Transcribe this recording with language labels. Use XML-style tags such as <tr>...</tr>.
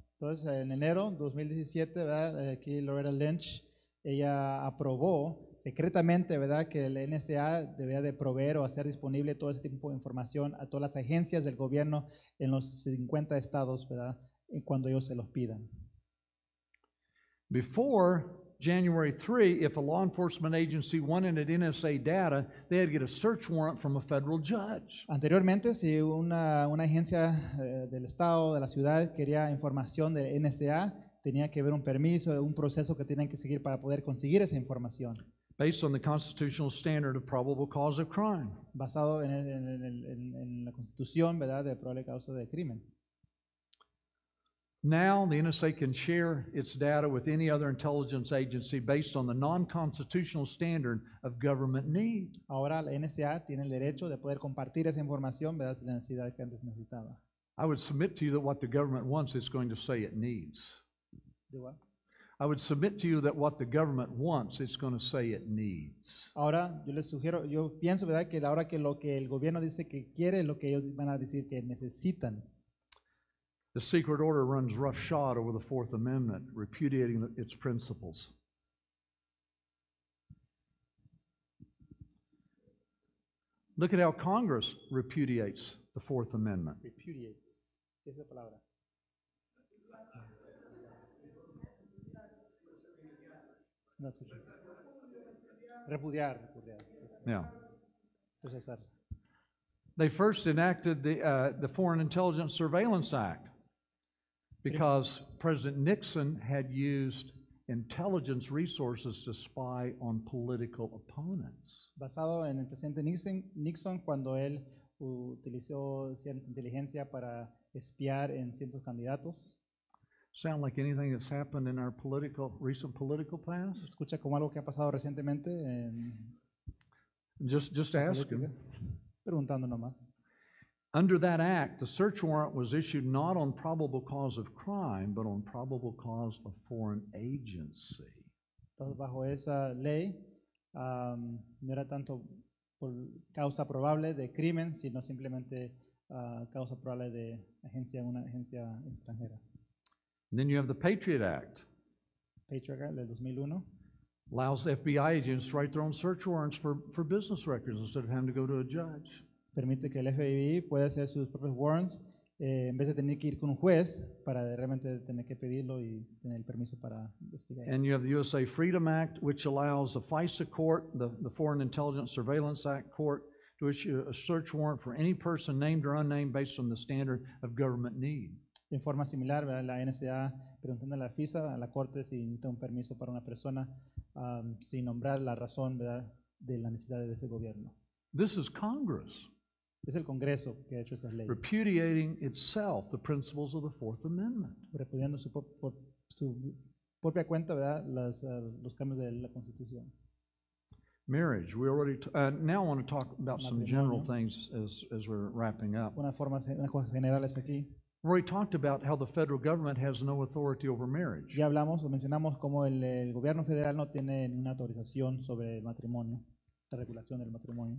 <es>Entonces, en enero 2017, ¿verdad? Aquí Loretta Lynch, ella aprobó secretamente, ¿verdad?, que el NSA debía de proveer o hacer disponible todo ese tipo de información a todas las agencias del gobierno en los 50 estados, ¿verdad?, cuando ellos se los pidan.</es> <en>Before January 3, if a law enforcement agency wanted NSA data, they had to get a search warrant from a federal judge.</en> <es>Anteriormente, si una agencia del estado, de la ciudad, quería información de NSA, tenía que haber un permiso, un proceso que tenían que seguir para poder conseguir esa información,</es> <en>Based on the constitutional standard of probable cause of crime.</en> <es>basado en la Constitución, ¿verdad?, de probable causa de crimen.</es> <en>Now, the NSA can share its data with any other intelligence agency based on the non-constitutional standard of government need.</en> <es>Ahora la NSA tiene el derecho de poder compartir esa información, ¿verdad?, sin la necesidad que antes necesitaba.</es> <en>I would submit to you that what the government wants, it's going to say it needs.</en> <es>¿De</es> <en>what? I would submit to you that what the government wants, it's going to say it needs.</en> <es>Ahora, yo les sugiero, yo pienso, ¿verdad?, que ahora que lo que el gobierno dice que quiere, es lo que ellos van a decir que necesitan.</es> <en>The secret order runs roughshod over the Fourth Amendment, repudiating its principles. Look at how Congress repudiates the Fourth Amendment.</en> <es>Repudiates. ¿Qué es la palabra? No escucho. Repudiar.</es> <en>Yeah.</en> <es>Rechazar.</es> <en>They first enacted the Foreign Intelligence Surveillance Act because President Nixon had used intelligence resources to spy on political opponents.</en> <es>Basado en el presidente Nixon cuando él utilizó cierta inteligencia para espiar en ciertos candidatos.</es> <en>Sound like anything that's happened in our recent political past?</en> <es>Escucha como algo que ha pasado recientemente en</es> <en>Just</en> <es>la</es> <en>ask</en> <es>política.</es> <en>him.</en> <es>Preguntando nomás.</es> <en>Under that act, the search warrant was issued not on probable cause of crime, but on probable cause of foreign agency.</en> <es>Entonces, bajo esa ley, no era tanto por causa probable de crimen, sino simplemente causa probable de una agencia extranjera.</es> <en>And then you have the Patriot Act.</en> <es>Patriot Act del 2001</es> <en>Allows FBI agents to write their own search warrants for business records instead of having to go to a judge.</en> <es>permite que el FBI pueda hacer sus propios warrants en vez de tener que ir con un juez para realmente tener que pedirlo y tener el permiso para investigar.</es> <en>And you have the USA Freedom Act, which allows the FISA court, the Foreign Intelligence Surveillance Act court, to issue a search warrant for any person named or unnamed based on the standard of government need.</en> <es>En forma similar, ¿verdad? La NSA preguntando a la FISA, a la corte, si necesita un permiso para una persona sin nombrar la razón, ¿verdad?, de la necesidad de ese gobierno.</es> <en>This is Congress</en> <es>Es el Congreso que ha hecho esas leyes,</es> <en>repudiating itself the principles of the Fourth Amendment.</en> <es>repudiando por su propia cuenta, ¿verdad?, los cambios de la Constitución.</es> <en>Marriage, we already, now I want to talk about some general things as we're wrapping up.</en> <es>Unas cosas generales aquí.</es> <en>We already talked about how the federal government has no authority over marriage.</en> <es>Ya hablamos o mencionamos cómo el gobierno federal no tiene ninguna autorización sobre el matrimonio, la regulación del matrimonio.</es>